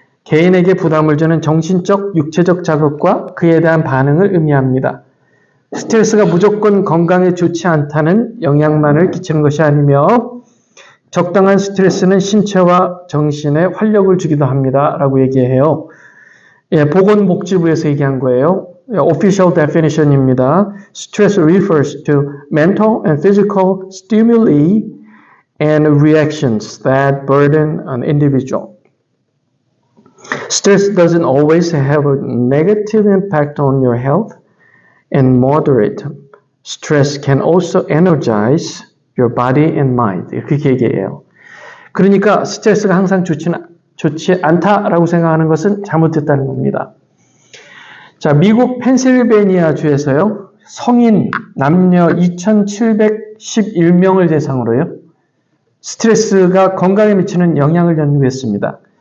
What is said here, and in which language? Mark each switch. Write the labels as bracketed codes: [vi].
[ko] 개인에게 부담을 주는 정신적, 육체적 자극과 그에 대한 반응을 의미합니다. 스트레스가 무조건 건강에 좋지 않다는 영향만을 끼치는 것이 아니며 적당한 스트레스는 신체와 정신에 활력을 주기도 합니다. 라고 얘기해요. 예, 보건복지부에서 얘기한 거예요. [en] Official definition입니다. Stress refers to mental and physical stimuli and reactions that burden an individual. Stress doesn't always have a negative impact on your health, and moderate stress can also energize your body and mind. [ko] 이렇게 얘기해요. 그러니까 스트레스가 항상 좋지 않다라고 생각하는 것은 잘못됐다는 겁니다. 자, 미국 펜실베니아 주에서요, 성인 남녀 2,711명을 대상으로요, 스트레스가 건강에 미치는 영향을 연구했습니다.